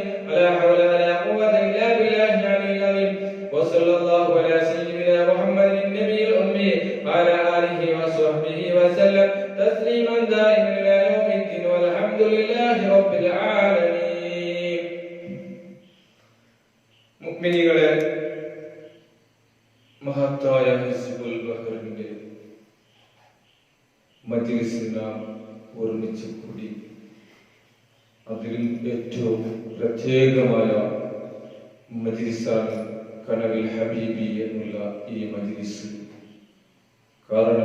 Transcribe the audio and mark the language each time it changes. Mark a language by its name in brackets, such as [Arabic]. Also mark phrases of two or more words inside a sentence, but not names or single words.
[Arabic] ولا حول ولا قوة إلا بالله العلي العظيم. وصلى الله على سيدنا محمد النبي الأمي وعلى آله وصحبه وسلم تسليما دائما إلى يوم الدين والحمد لله رب العالمين. [Malayalam] മുഅ്മിനീകളെ, മഹത്തായ ഹിസ്ബുൽ ബഹറിന്റെ മജ്‌ലിസിൽ നാം ഒരുമിച്ച് കൂടി അതിൽ ഏറ്റവും പ്രത്യേകമായ മജ്‌ലിസാണ് കനവിൽ ഹബീബി എന്നുള്ള ഈ മജ്‌ലിസ്.